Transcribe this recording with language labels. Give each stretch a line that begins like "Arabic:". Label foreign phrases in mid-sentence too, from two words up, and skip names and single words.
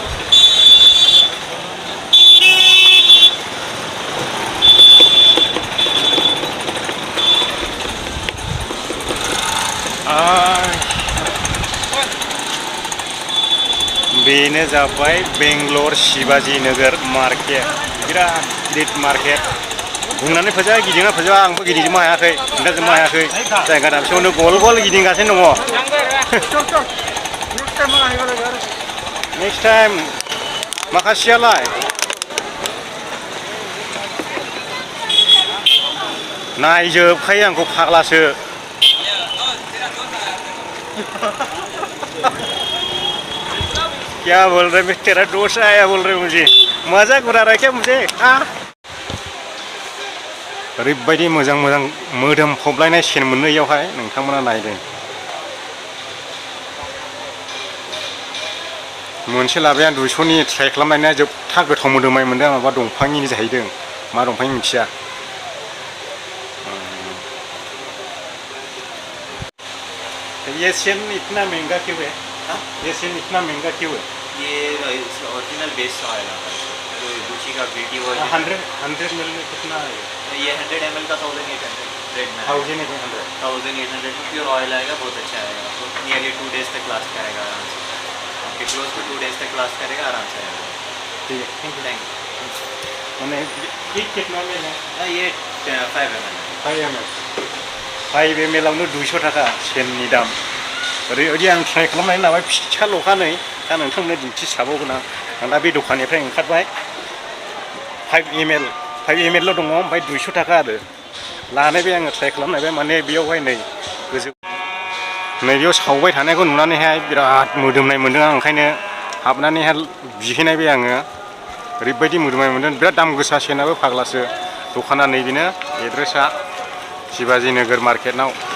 Bodo: बेनो जाबाय बेंगलर शिवाजी नगर मार्केट बिराद गिदिर मार्केट बुंनानै फोजा गिदिंना फोजा आंबो गिदिंजोबनो हायाखै खिन्थाजोबनो हायाखै जायगा दाबसेयावनो गल गल गिदिंगासिनो दङ
English: next time
Bodo: माखासेयालाय नायजोबखायो आंखौ फाग्लासो
Hindi: क्या बोल रहे मैं तेरा दोस्त आया बोल रहे मुझे मजाक उड़ा रहा है क्या मुझे
Bodo: ओरैबायदि मोजां मोजां मोदोम फबलायनाय सेन मोनो इयावहाय नोंथांमोना नायदों मोनसे लाबाय आं 200नि ट्राइ खालामनाया जोबथा गोथाव मोदोमनाय मोनदों माबा दंफांनि जाहैदों मा दंफांनि मिथिया
Hindi: ये सेन इतना महंगा क्यों है ये सेन इतना महंगा क्यों है ये
English: original base oil
Hindi: है जो गुची का ब्यूटी वो 100 ml में कितना है ये 100 ml का 1800 रेट में 1800
English: pure oil
Hindi: आएगा बहुत अच्छा आएगा आपको नियरली 2 days तक लास्ट करेगा आराम से आपके
English: close to 2 days
Hindi: तक लास्ट करेगा आराम से आएगा ठीक है
English: thank you
Hindi: मैंने एक कितना में है ये 5 ml
Bodo: 5 ml आवनो 200 थाखा सेननि दाम ओरैबायदि आं ट्राइ खालामनानै लाबाय फिसाल'खा नै दा नोंथांमोननो दिन्थिसाबावगोन आं दा बे दखाननिफ्राय ओंखारबाय 5 ml ल' दङ ओमफ्राय 200 थाखा आरो लानायबाय आङो ट्राइ खालामनायबाय माने बेयावहाय नै गोजौ नैबेयाव सावबाय थानायखौ नुनानैहाय बिराद मोदोमनाय मोन्दों आं ओंखायनो हाबनानैहाय बिहैनायबाय आङो ओरैबायदि मोदोमनाय मोन्दों बिराद दाम गोसा सेनाबो फाग्लासो दखाना नैबेनो एड्रेसा शिवाजी नगर मार्केटनाव